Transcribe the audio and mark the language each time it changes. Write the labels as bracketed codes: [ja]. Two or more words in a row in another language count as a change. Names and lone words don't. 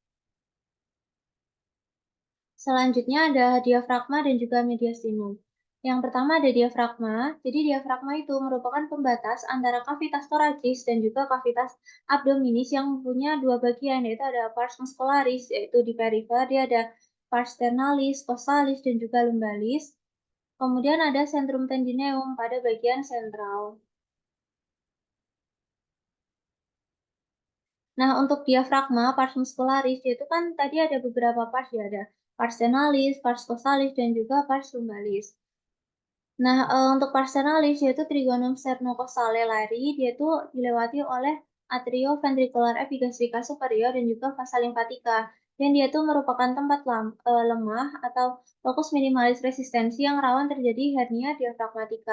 [id] Selanjutnya ada diafragma dan juga mediastinum. Yang pertama ada diafragma. Jadi diafragma itu merupakan pembatas antara [la] kavitas thoracis [id] dan juga [la] kavitas abdominis [id] yang punya dua bagian, yaitu ada [la] pars muscularis, [id] yaitu di perifer, dia ada [la] pars sternalis, costalis, [id] dan juga lumbalis. Kemudian ada [la] centrum tendineum [id] pada bagian sentral. Nah, untuk diafragma, [la] pars muscularis, [id] itu kan tadi ada beberapa pars ya, ada [la] pars sternalis, pars costalis, [id] dan juga [la] pars lumbalis. [id] Nah, untuk parsenalis yaitu [la] Trigonum sternocostale lari, [id] dia itu dilewati oleh [la] atrioventricular epigastrica superior [id] dan juga [la] vasa lymphatica. [id] Dan dia itu merupakan tempat lemah atau [la] lokus minimalis resistensi [id] yang rawan terjadi hernia diafragmatika.